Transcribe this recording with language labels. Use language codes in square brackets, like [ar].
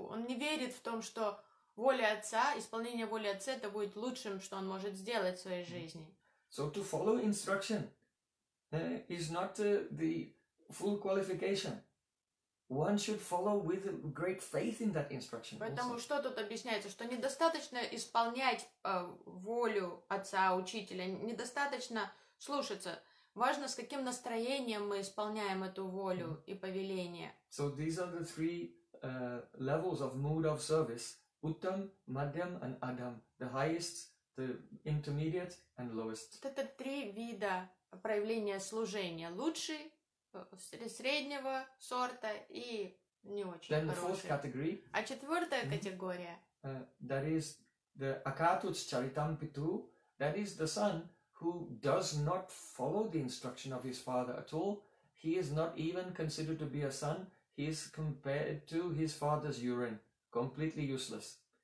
[ru] Он не верит в том, что воля отца, исполнение воли отца — это будет лучшим, что он может сделать в своей жизни. [en] So to follow instruction is not the full qualification. One should follow with great faith in that instruction. [ru] Поэтому [en] also, [ru] что тут объясняется, что недостаточно исполнять волю отца, учителя, недостаточно слушаться. Важно, с каким настроением мы исполняем эту волю и повеление. [en] So these are the three levels of mood of service: uttam, madhyam, and adham. The highest, the intermediate, and lowest. [ru] Вот это три вида проявления служения: лучший, среднего сорта и не очень [en] then [ru] хороший. [en] The fourth category, [ru] а четвертая категория? [en] That is the [sa] akatuch charitam pitu, [en] that is the son who does not follow the instruction of his father at all. He is not even considered to be a son. He is compared to his father's urine, completely useless.